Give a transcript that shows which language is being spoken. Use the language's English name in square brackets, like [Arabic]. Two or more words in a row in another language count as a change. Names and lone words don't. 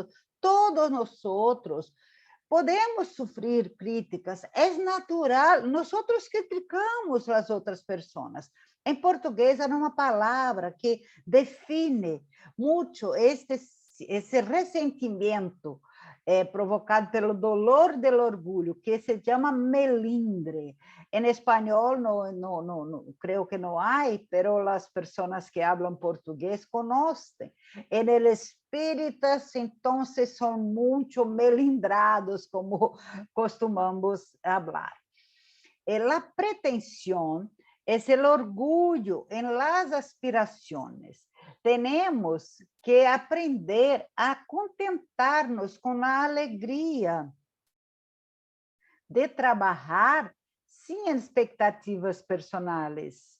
[Portuguese] Todos nós podemos sofrer críticas, é natural. Nós criticamos as outras pessoas. Em português, há uma palavra que define muito esse ressentimento provocado pelo [Spanish] dolor del [Portuguese] orgulho, que se chama melindre. Em espanhol, [Spanish] creo que [Portuguese] não há, pero as pessoas que falam português conhecem. [Spanish] En el [Portuguese] espíritas, então, são muito melindrados, como costumamos falar. [Spanish] La pretensión es el orgullo en las aspiraciones. Tenemos que aprender a contentarnos con la alegría de trabajar sin expectativas personales.